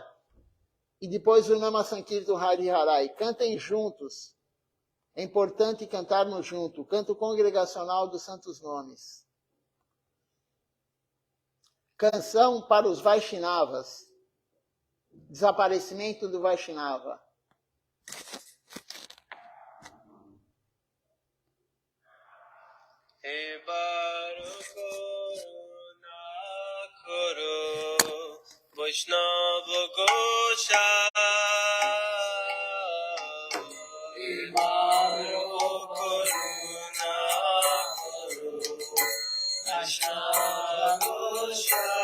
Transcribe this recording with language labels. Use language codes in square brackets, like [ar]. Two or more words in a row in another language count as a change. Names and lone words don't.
[pt] E depois o Nama Sankirtan Hari Harai. Cantem juntos. É importante cantarmos junto. Canto congregacional dos Santos Nomes. Canção para os Vaishnavas. Desaparecimento do Vaishnava. Vaishnava Gosha Vaishnava Gosha